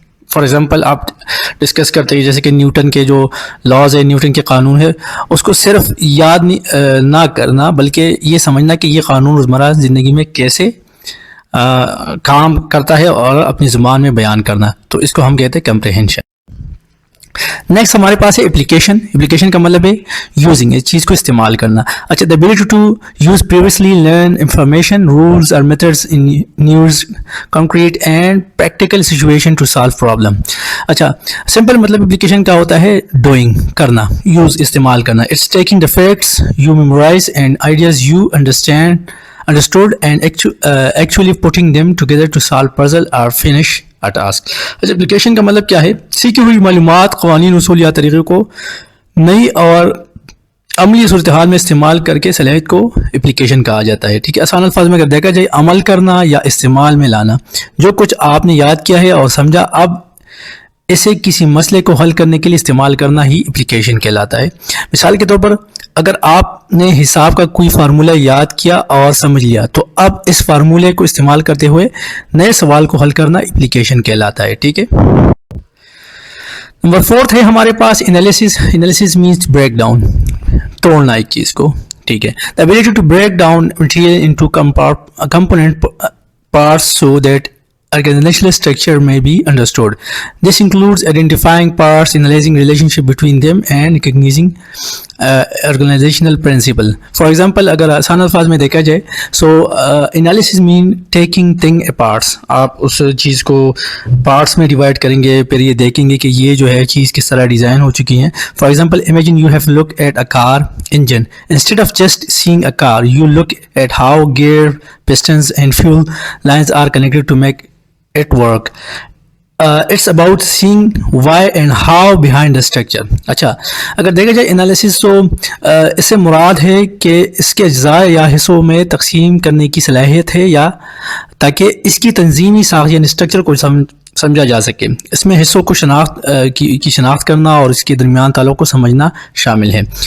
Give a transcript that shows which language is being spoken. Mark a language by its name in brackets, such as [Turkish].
[Urdu] For example آپ discuss کرتے ہیں جیسے کہ نیوٹن کے جو لاز ہے، نیوٹن کے قانون ہے، اس کو صرف یاد نہ کرنا بلکہ یہ سمجھنا کہ یہ قانون روزمرہ زندگی میں کیسے کام کرتا ہے اور اپنی زبان میں بیان کرنا. تو اس کو ہم کہتے ہیں کمپریہنشن. نیکسٹ ہمارے پاس ہے اپلیکیشن. اپلیکیشن کا مطلب ہے یوزنگ، اس چیز کو استعمال کرنا. [English] اچھا، the ability to use previously learned information, rules or methods in new concrete and practical situation to solve problem. [Urdu] اچھا، سمپل مطلب اپلیکیشن کا ہوتا ہے ڈوئنگ، کرنا، یوز استعمال کرنا. [English] It's taking the facts you memorize and ideas you understood and actually putting them together to solve puzzle or finish a task. [Urdu] اچھا، application کا مطلب کیا ہے؟ سیکھی ہوئی معلومات، قوانین، اصول یا طریقے کو نئی اور عملی صورتحال میں استعمال کر کے صلاحیت کو اپلیکیشن کہا جاتا ہے. ٹھیک ہے، آسان الفاظ میں اگر دیکھا جائے عمل کرنا یا استعمال میں لانا. جو کچھ آپ نے یاد کیا ہے اور سمجھا، اب اسے کسی مسئلے کو حل کرنے کے لیے استعمال کرنا ہی اپلیکیشن کہلاتا ہے. مثال کے طور پر اگر آپ نے حساب کا کوئی فارمولہ یاد کیا اور سمجھ لیا تو اب اس فارمولے کو استعمال کرتے ہوئے نئے سوال کو حل کرنا اپلیکیشن کہلاتا ہے. ٹھیک ہے. نمبر 4 ہے ہمارے پاس analysis. [English] analysis means break down, [Urdu] توڑنا ایک چیز کو. ٹھیک ہے، [English] the ability to break down material into component parts so that organizational structure may be understood. This includes identifying parts, analyzing relationship between them and recognizing organizational principle. For example, [Urdu] اگر آسان الفاظ میں دیکھا جائے [English] so analysis mean taking thing apart. [Urdu] آپ اس چیز کو parts میں ڈیوائڈ کریں گے، پھر یہ دیکھیں گے کہ یہ جو ہے چیز کس طرح ڈیزائن ہو چکی ہیں. [English] For example, imagine you have looked at a car engine. Instead of just seeing a car, you look at how gear, pistons and fuel lines are connected to make it work. It's about seeing why and how behind the structure. [Urdu] اچھا، اگر دیکھا جائے analysis تو اس سے مراد ہے کہ اس کے اجزاء یا حصوں میں تقسیم کرنے کی صلاحیت ہے یا تاکہ اس کی تنظیمی ساخت یعنی اسٹرکچر کو سمجھا جا سکے. اس میں حصوں کو شناخت کرنا اور اس کے درمیان تعلق کو سمجھنا شامل ہے.